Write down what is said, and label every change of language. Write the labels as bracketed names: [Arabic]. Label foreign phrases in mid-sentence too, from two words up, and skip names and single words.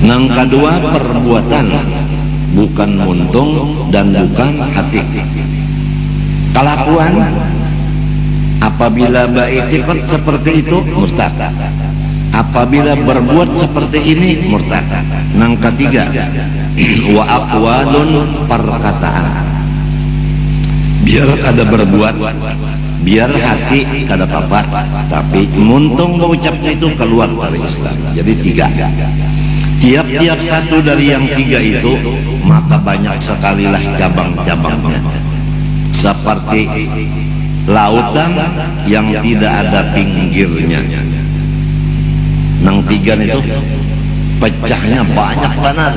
[Indonesian] Yang kedua perbuatan, bukan muntung dan bukan hati. Kelakuan apabila beriktikad seperti itu murtad. Apabila berbuat seperti ini murtad. Yang ketiga [Arabic] wa aqwalun, [Indonesian] perkataan. Biar kada berbuat, biar hati kada apa-apa, tapi muntung mengucapnya itu keluar dari Islam. Jadi tiga. Tiap-tiap satu dari yang tiga itu maka banyak sekalilah cabang-cabangnya. Seperti lautan yang tidak ada pinggirnya. Nang tiga itu pecahnya banyak banget.